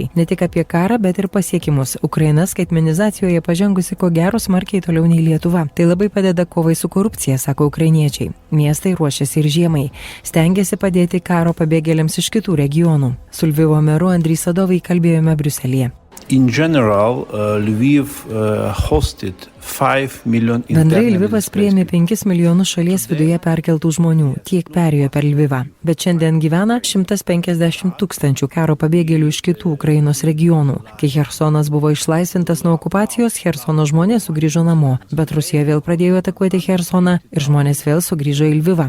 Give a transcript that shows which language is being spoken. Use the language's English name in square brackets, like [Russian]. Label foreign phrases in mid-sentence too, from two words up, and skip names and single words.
[Lithuanian] Ne tik apie karą, bet ir pasiekimus. Ukraina skaitmenizacijoje pažengusi ko gero smarkiai toliau nei Lietuva. Tai labai padeda kovai su korupcija, sako ukrainiečiai. Miestai ruošiasi ir žiemai. Stengiasi padėti karo pabėgėliams iš kitų regionų. Su Lvivo meru Andriai Sadovai kalbėjome Briuselėje. [English] In general, Lviv hosted 5 million. [Lithuanian] Bendrai Lvivas priėmė 5 milijonus šalies viduje perkeltų žmonių, tiek perėjo per Lvivą. Bet šiandien gyvena 150 000 karo pabėgėlių iš kitų Ukrainos regionų. Kai Chersonas buvo išlaisvintas nuo okupacijos, Chersono žmonės sugrįžo namo, bet Rusija vėl pradėjo atakuoti Chersoną ir žmonės vėl sugrįžo į Lvivą.